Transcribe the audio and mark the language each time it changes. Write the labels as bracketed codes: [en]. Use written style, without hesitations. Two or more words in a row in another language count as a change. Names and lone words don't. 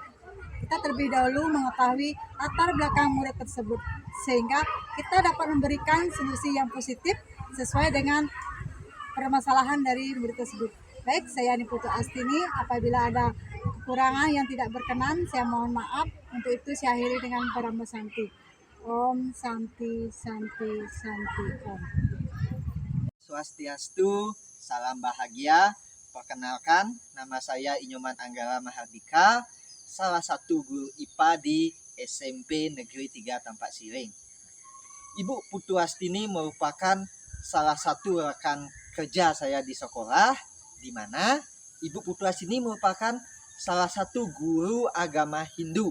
[id] Kita terlebih dahulu mengetahui latar belakang murid tersebut sehingga kita dapat memberikan solusi yang positif sesuai dengan permasalahan dari murid tersebut. Baik, saya Niputu Astini. Apabila ada kekurangan yang tidak berkenan, saya mohon maaf. Untuk itu saya akhiri dengan Parama Santi. [sa] Om Santi Santi Santi Om. [id] Swastiastu, salam bahagia. Perkenalkan, nama saya Inyoman Anggara Mahardika, salah satu guru IPA di SMP Negeri 3 Tampak Siring. Ibu Putu Astini merupakan salah satu rekan kerja saya di sekolah, di mana Ibu Putu Astini merupakan salah satu guru agama Hindu.